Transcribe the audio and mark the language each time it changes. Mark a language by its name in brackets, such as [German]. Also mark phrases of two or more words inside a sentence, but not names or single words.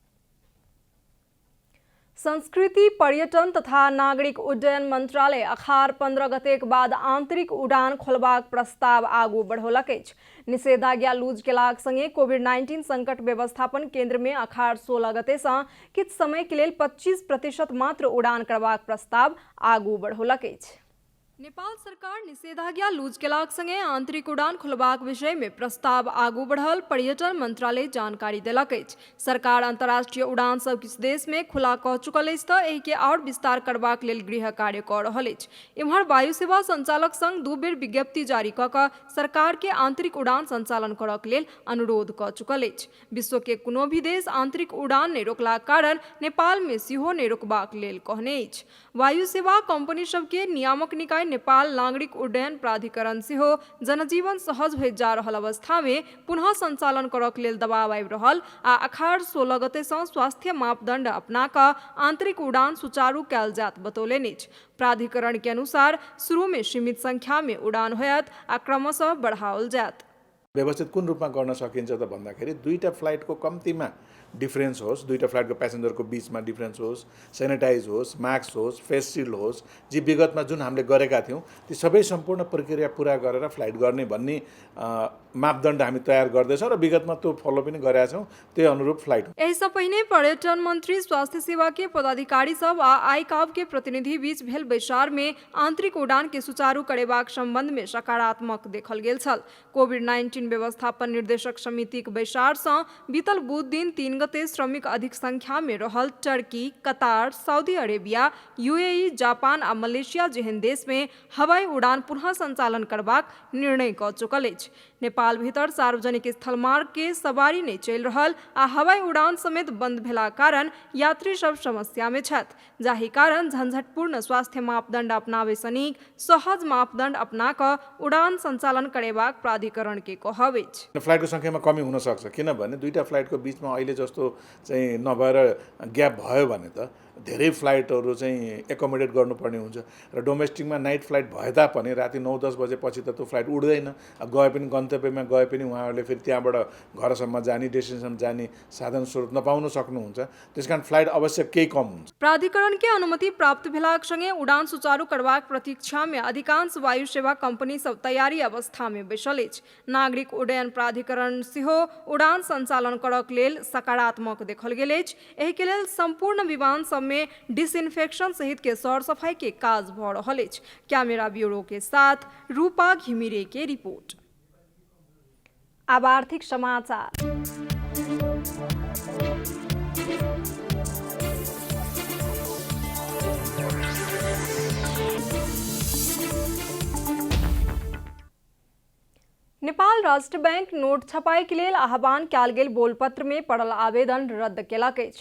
[Maithili] संस्कृति, पर्यटन तथा नागरिक उड्डयन मंत्रालय अखाड़ 15 गते के बाद आंतरिक उड़ान खोलबाक प्रस्ताव आगू बढ़ौलक अछि। निषेधाज्ञा लूज केलाक संगे कोविड-19 संकट व्यवस्थापन केंद्र में अखाड़ 16 गते सँ किछु समय के लेल 25% मात्र उड़ान करबाक प्रस्ताव आगू बढ़ौलक अछि। नेपाल सरकार निषेधाज्ञा लूज केलाक संगे आंतरिक उड़ान खोलबाक विषय में प्रस्ताव आगू बढ़ल पर्यटन मंत्रालय जानकारी देलक अछि। सरकार अंतर्राष्ट्रीय उड़ान सब किछु देश में खुला कऽ चुकल अछि तऽ एहि के और विस्तार करबाक लेल गृह कार्य कऽ रहल अछि। इम्हर वायु सेवा संचालक संघ 2 बेर विज्ञप्ति जारी कऽ कऽ सरकार के आंतरिक उड़ान संचालन करक लेल अनुरोध कऽ चुकल अछि। विश्व के कोनो भी देश आंतरिक उड़ान नहि रोकलाक कारण नेपाल में सेहो नहि रोकबाक लेल कहने अछि। वायु सेवा कंपनी सब के नियामक निकाय नेपाल नागरिक उड्डयन प्राधिकरण सेहो जनजीवन सहज होइत जा रहल अवस्था में पुनः संचालन करक लेल दबाव आबि रहल आ अखाड़ 16 गते सँ स्वास्थ्य मापदंड अपना कऽ आंतरिक उड़ान सुचारू कयल जात बतौलनि अछि। प्राधिकरण के अनुसार शुरू में सीमित संख्या में उड़ान होयत आ क्रमशः बढ़ाओल जात। [Nepali] व्यवस्थित कुन रूपमा गर्न सकिन्छ त भन्दाखेरि दुईटा फ्लाइटको कम्तीमा डिफरेन्स होस्, दुईटा फ्लाइटको प्यासेन्जरको बीचमा डिफरेन्स होस्, सेनिटाइज होस्, मास्क होस्, [English] face shield [Nepali] होस्, जी विगतमा जुन हामीले गरेका थियौँ ती सबै सम्पूर्ण प्रक्रिया पूरा गरेर फ्लाइट गर्ने भन्ने मापदण्ड हामी तयार गर्दैछौँ र विगतमा त्यो फलो पनि गरेका छौँ। त्यही अनुरूप फ्लाइट। [Maithili] एहिसँ पहिने पर्यटन मंत्री, स्वास्थ्य सेवा के पदाधिकारी सब आ आईकाब के प्रतिनिधि बीच भेल बैसार में आंतरिक उड़ान के सुचारू करेबाक संबंध में सकारात्मक देखल गेल छल। कोविड-19 व्यवस्थापन निर्देशक समितिक बैसार सँ बीतल बुध दिन 3 गते श्रमिक अधिक संख्या में रहल टर्की, कतार, सऊदी अरेबिया, यूएई, जापान आ मलेशिया जेहन देश में हवाई उड़ान पुनः संचालन करबाक निर्णय कऽ चुकल अछि। नेपाल भीतर सार्वजनिक स्थल मार्ग के सवारी नहीं चलि रहल आ हवाई उड़ान समेत बंद भेला कारण यात्री सब समस्या में छथि, जाहि कारण झंझटपूर्ण स्वास्थ्य मापदंड अपनावे सँ नीक सहज मापदंड अपना कऽ उड़ान संचालन करेबाक प्राधिकरण के कहब अछि। [Nepali] फ्लाइटको संख्यामा कमी हुन सक्छ, किनभने दुईटा फ्लाइटको बीचमा अहिले जस्तो चाहिँ नभएर ग्याप भयो भने त धेरै फ्लाइटहरू चाहिँ एकोमोडेट गर्नुपर्ने हुन्छ र डोमेस्टिकमा [English] night flight [Nepali] भए तापनि राति 9-10 बजेपछि त त्यो फ्लाइट उड्दैन। गए पनि गन्तव्यमा गए पनि उहाँहरूले फेरि त्यहाँबाट घरसम्म जाने, डेस्टिनेसन जाने साधन स्रोत नपाउन सक्नुहुन्छ। त्यसकारण फ्लाइट अवश्य केही कम हुन्छ। [Maithili] प्राधिकरण के अनुमति प्राप्त भेलाक संगे उड़ान सुचारू करबाक प्रतीक्षा में अधिकांश वायु सेवा कंपनी सब तैयारी अवस्था में बैसल अछि। नागरिक उड्डयन प्राधिकरण सेहो उड़ान संचालन करक लेल सकारात्मक देखल गेल अछि। एहि के लेल संपूर्ण विमान सब में डिसइंफेक्शन सहित के सौर सफाई के काज भ रहल अछि। कैमरा ब्यूरो के साथ रूपा घिमिरे के रिपोर्ट। अब आर्थिक समाचार। नेपाल राष्ट्र बैंक नोट छपाई के लेल आह्वान कयल गेल बोलपत्र में पड़ल आवेदन रद्द केलक अछि।